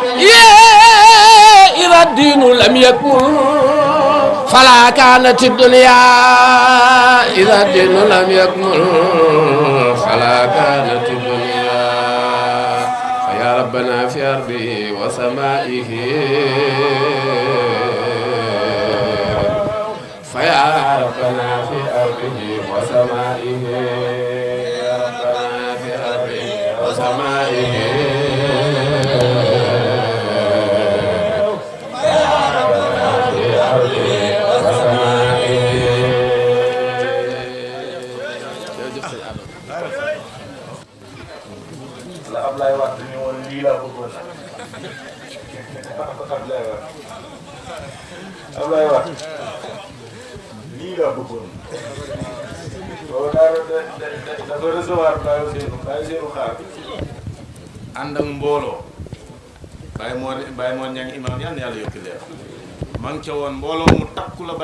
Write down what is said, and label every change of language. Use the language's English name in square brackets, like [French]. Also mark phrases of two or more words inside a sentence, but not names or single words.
[Arabic] إذا الدين لم يكمل فلا كانت دنيا إذا الدين لم يكمل فلا كانت دنيا فيا ربنا في أرضه وسمائه يا ربنا في أرضه وسمائه يا ربنا في أرضه وسمائه يا ربنا في أرضه وسمائه [Wolof] la Ablaye wax ni woon lii laa bëggoon Ablaye wax lii laa bëggoon boobu dafa recevoir bàyyi seenu xaar ànd ak mbooloo Baye Mor Niang imam yal na yàlla yokki leer maa ngi ca woon mbooloo mu takku la